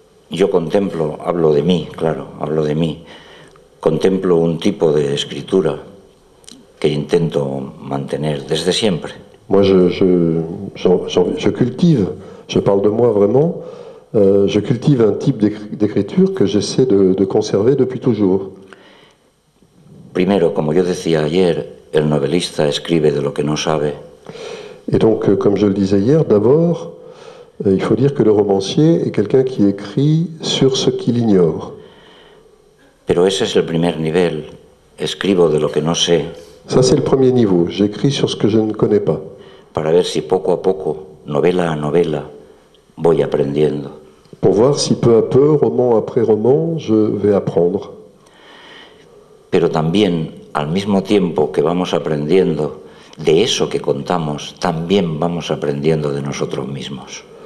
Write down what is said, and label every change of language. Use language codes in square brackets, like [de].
[es] Yo contemplo, hablo de mí, claro, hablo de mí, contemplo un tipo de escritura que intento mantener desde siempre. [fr] Moi, je cultive, je parle de moi vraiment, je cultive un type d'écriture que j'essaie de conserver depuis toujours. [es] Primero, como yo decía ayer, el novelista escribe de lo que no sabe. [fr] Et donc, comme je le disais hier, d'abord, il faut dire que le romancier est quelqu'un qui écrit sur ce qu'il ignore. [es] Pero ese es el primer nivel. Escribo de lo que no sé. [fr] Ça, c'est le premier niveau. J'écris sur ce que je ne connais pas. [es] Para ver si poco a poco, novela a novela, voy aprendiendo. [fr] Pour voir si peu à peu, roman après roman, je vais apprendre. [es] Pero también, al mismo tiempo que vamos aprendiendo de eso que contamos, también vamos aprendiendo de nosotros mismos.